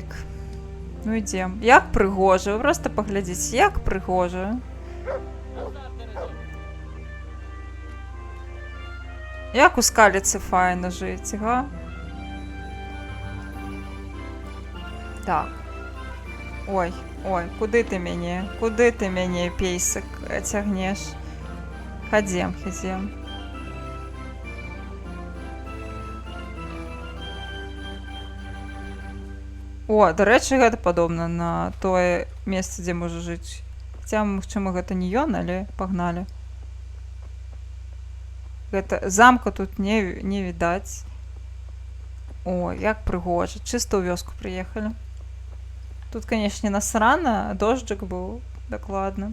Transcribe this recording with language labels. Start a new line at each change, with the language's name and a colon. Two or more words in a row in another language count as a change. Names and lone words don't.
Belarusian: Ну ідзем. Як прыгожа. Вы проста паглядзіце, як прыгожа.
Ukrainian: Як у скаліці файно жить, га? Так. Ой, ой, куди ти мені, пейсик, тягнеш? Ходім. О, до речі,
Belarusian: гэта падобна на тое месца, дзе можа жыць. Хаця, магчыма, гэта не ён, але пагналі. Гэта замка тут не відаць. О, як прыгожа. Чыста ў вёску прыехалі. Тут, канешне, насрана, дожджык быў, дакладна.